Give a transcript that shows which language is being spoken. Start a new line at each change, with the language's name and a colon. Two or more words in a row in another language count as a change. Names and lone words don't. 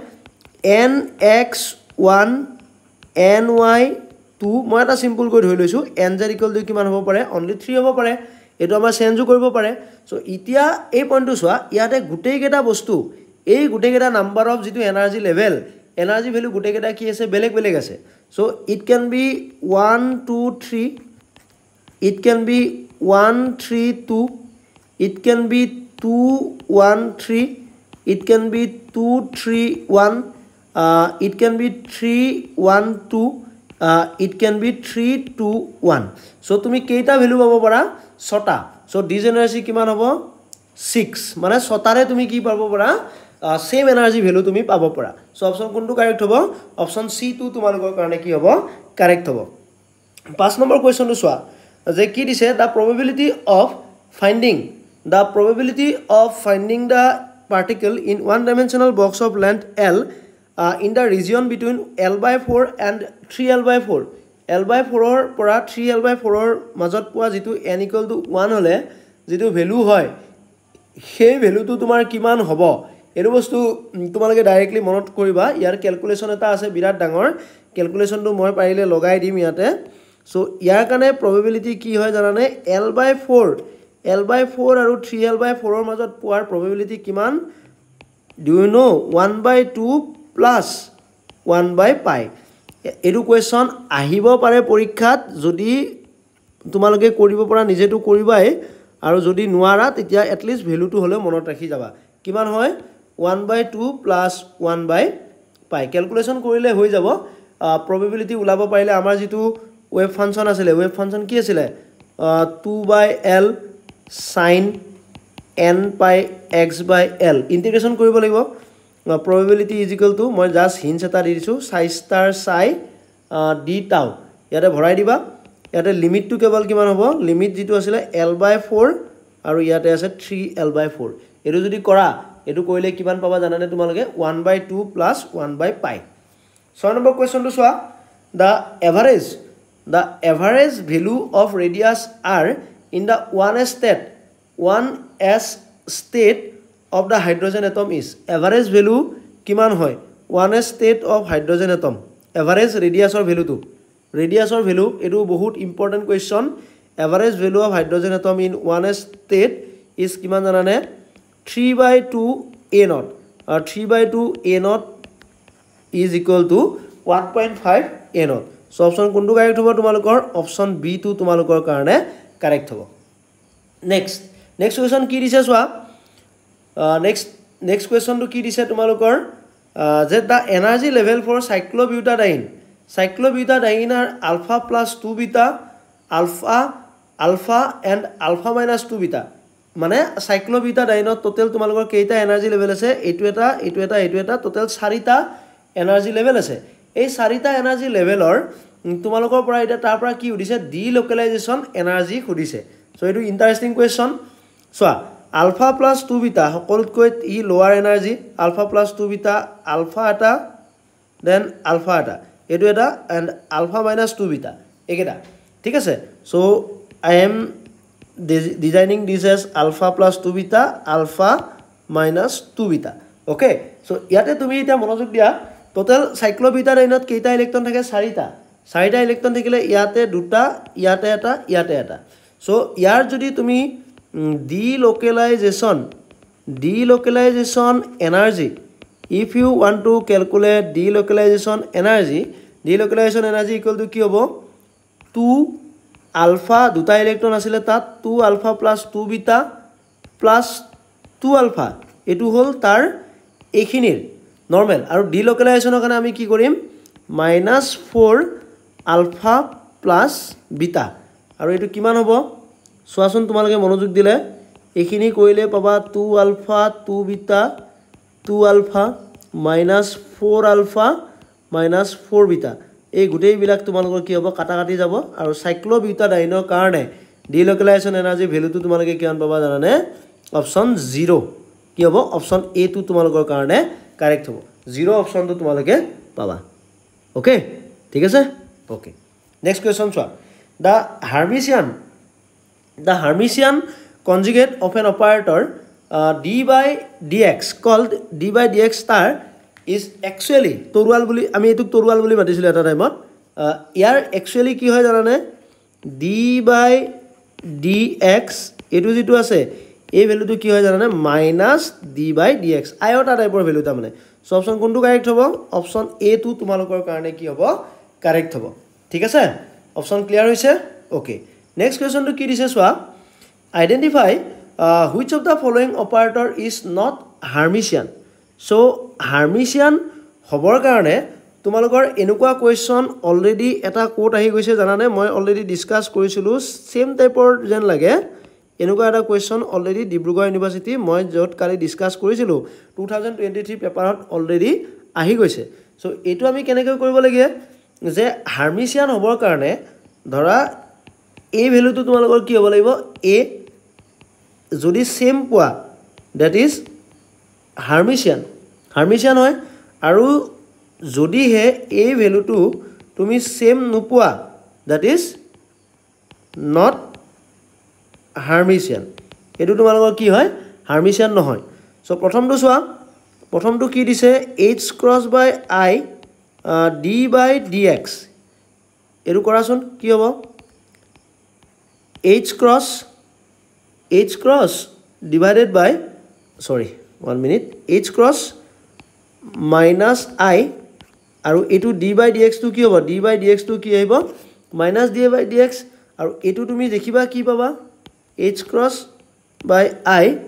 Assamese: nx1 ny2 মই এটা সিম্পল কৰি ধৰি লৈছো nz = কিমান হ'ব পাৰে অনলি 3 হ'ব পাৰে এটো আমাৰ চেঞ্জও কৰিব পাৰে সো ইতিয়া এই পইণ্টটো চোৱা ইয়াতে গুটেই কেটা বস্তু এই গুটেই কেটা
English: number of
Assamese: যেটো
English: energy level energy value
Assamese: গুটেই কেটা কি আছে বেলেগ বেলেগ আছে
English: so it can be 1 2 3 it can be 1 3 2 it can be 2 1 3 it can be 2 3 1 it can be 3 1 2 it can be 3 2 1 so
Assamese: তুমি কেইটা ভ্যালু পাব পাৰা ছটা so ডিজেনাৰেসি কিমান হ'ব 6 মানে ছটাৰে তুমি কি পাব পাৰা
English: same energy value
Assamese: তুমি পাব পাৰা so অপচন কোনটো কাৰেক্ট হ'ব অপচন সি টু তোমালোকৰ কাৰণে কি হ'ব কাৰেক্ট হ'ব 5 নম্বৰ কোৱেশ্চনটো চোৱা যে কি দিছে
English: the probability of finding the particle in one dimensional box of length L in the region between L/4 and 3L/4
Assamese: L/4 ৰ পৰা 3L/4 ৰ মাজত পোৱা যেটো n = 1 হলে যেটো ভ্যালু হয় সেই ভ্যালুটো তোমাৰ কিমান হ'ব এটো বস্তু তোমালোকে ডাইৰেক্টলি মনত কৰিবা ইয়াৰ ক্যালকুলেশন এটা আছে বিৰাট ডাঙৰ ক্যালকুলেশনটো মই পাৰিলে লগাই দিম ইয়াতে সো ইয়াৰ কাৰণে probability কি হয় জানানে L/4 আৰু 3L/4 ৰ মাজত পোৱাৰ probability কিমান
English: do you know 1/2 plus 1/pi
Assamese: এটো কোৱেশ্চন আহিব পাৰে পৰীক্ষাত যদি তোমালোকে কৰিব পৰা নিজেটো কৰিবাই আৰু যদি নোৱাৰা তেতিয়া
English: at least
Assamese: ভ্যালুটো হলে মনত ৰাখি যাবা কিমান হয়
English: 1/2 plus 1/pi
Assamese: ক্যালকুলেশন কৰিলে হৈ যাব probability উলাব পাৰিলে আমাৰ যেটো
English: wave function
Assamese: আছিল
English: wave function
Assamese: কি আছিল
English: 2/l sin n pi x/l
Assamese: ইন্টিগ্ৰেশন কৰিব লাগিব
English: probability is equal to
Assamese: মই
English: just hints
Assamese: এটা দি দিছো
English: psi star psi d tau
Assamese: ইয়াতে ভৰাই দিবা ইয়াতে
English: limit to
Assamese: কেৱল কিমান হ'ব লিমিট যেটো আছিল l/4 আৰু ইয়াতে আছে 3l/4 এটো যদি কৰা এটো কইলে কিমান পাবা জানানে তোমালোকে
English: 1/2 plus 1/pi
Assamese: 6 নম্বৰ কোৱেশ্চনটো চোৱা
English: the average value of radius r in the 1s state of the hydrogen atom is average value
Assamese: কিমান হয়
English: 1s state of hydrogen atom average radius or value to radius or value
Assamese: এটো বহুত
English: important question average value of hydrogen atom in 1s state is
Assamese: কিমান জানানে
English: 3/2 a naught 3/2 a naught is equal to 1.5 a naught so option
Assamese: কোনটো কাৰেক্ট হ'ব তোমালোকৰ
English: option b
Assamese: টো তোমালোকৰ কাৰণে কাৰেক্ট হ'ব
English: next question
Assamese: কি দিছে চোৱা
English: next question
Assamese: টো কি দিছে তোমালোকৰ যে
English: the energy level for cyclobutadiene are alpha plus 2 beta alpha and alpha minus 2 beta মানে cyclobutadiene total
Assamese: তোমালোকৰ কেইটা
English: energy level
Assamese: আছে এটো এটা total 4টা
English: energy level
Assamese: আছে এই 4টা
English: energy level
Assamese: তোমালোকৰ পৰা এটা তাৰ পৰা কি উদিছে
English: delocalization energy
Assamese: খুদিছে
English: সো এটো interesting question সোয়া alpha plus 2 beta
Assamese: সকলোতকৈ ই
English: lower energy alpha plus 2 beta alpha এটা then alpha এটা এটো এটা and alpha minus 2 beta
Assamese: একেটা ঠিক আছে
English: so I am designing this as alpha plus 2 beta alpha minus 2 beta okay so
Assamese: ইয়াতে তুমি এটা মনোযোগ দিয়া
English: total cyclobutadiene
Assamese: কেইটা ইলেক্ট্ৰন থাকে 4টা ইলেক্ট্ৰন থাকিলে ইয়াতে দুটা ইয়াতে এটা
English: so
Assamese: ইয়াৰ যদি তুমি
English: delocalization energy if you want to calculate delocalization energy equal to
Assamese: কি হ'ব
English: 2 alpha
Assamese: দুটা ইলেক্ট্ৰন আছিল তাত
English: 2 alpha plus 2 beta plus 2
Assamese: alpha এটো হল তাৰ এখিনিৰ নরমাল আর ডিলোকেলাইজেশনৰ কাৰণে আমি কি কৰিম
English: -4 alpha plus beta
Assamese: আৰু এটো কিমান হ'ব সোৱাচোন তোমালোকে মনোযোগ দিলে এখিনি কইলে পাবা
English: 2 alpha 2 beta 2 alpha -4 alpha -4 beta
Assamese: এই গুটেই বিলাক তোমালোকৰ কি হ'ব কাটা কাটি যাব আৰু সাইক্লোবিউটাডাইনৰ কাৰণে
English: delocalization energy value
Assamese: তোমালোকে কিমান পাবা জানানে অপচন 0 কি হ'ব অপচন এ টো তোমালোকৰ কাৰণে কাৰেক্ট হ'ব 0 অপশ্যনটো তোমালোকে পাবা ওকে ঠিক আছে
English: okay next question
Assamese: চোৱা
English: the Hermitian conjugate of an operator d by dx called d by dx star is actually torual
Assamese: বুলি আমি এটুক
English: torual
Assamese: বুলি মাতিছিল এটা টাইমত ইয়াৰ
English: actually
Assamese: কি হয় জানানে
English: d by dx
Assamese: এটু যেটো আছে এই ভ্যালুটো কি হয় জানানে
English: minus d by dx
Assamese: আয়টা টাইপৰ ভ্যালু তা মানে সো অপশন কোনটো কারেক্ট হ'ব অপশন এ টু তোমালোকৰ কাৰণে কি হ'ব কারেক্ট হ'ব ঠিক আছে
English: option clear
Assamese: হৈছে
English: okay next question to
Assamese: কি দিছে সোৱা
English: identify which of the following operator is not Hermitian so Hermitian
Assamese: হবৰ কাৰণে তোমালোকৰ এনেকুৱা কোৱেশ্চন অলৰেডি এটা কোট আহি গৈছে জানানে মই অলৰেডি ডিসকাস কৰিছিলো সেম টাইপৰ যেন লাগে এনেকুৱা এটা কোৱেশ্চন অলৰেডি ডিব্ৰুগড় ইউনিভাৰ্সিটি মই যত কালি ডিসকাস কৰিছিলো 2023 পেপাৰত অলৰেডি আহি গৈছে সো এটো আমি কেনেকৈ কৰিব লাগে যে Hermitian হবৰ কাৰণে ধৰা এই ভ্যালুটো তোমালোকৰ কি হ'ব লাগিব a যদি সেম পোৱা
English: that is
Assamese: Hermitian হয় আৰু যদি হে এই ভ্যালুটো তুমি সেম নোপোৱা
English: that is not
Assamese: Hermitian এটো তোমালোকৰ কি হয় Hermitian নহয় সো প্ৰথমটো চোৱা প্ৰথমটো কি দিছে
English: h cross by I d by dx
Assamese: এটো কৰাচোন কি হ'ব
English: h cross divided by sorry 1 minute h cross minus I
Assamese: আৰু এটো
English: d by dx
Assamese: টো কি হ'ব
English: d by dx
Assamese: টো কি আহিব
English: minus d by dx
Assamese: আৰু এটো তুমি দেখিবা কি পাবা
English: h cross by I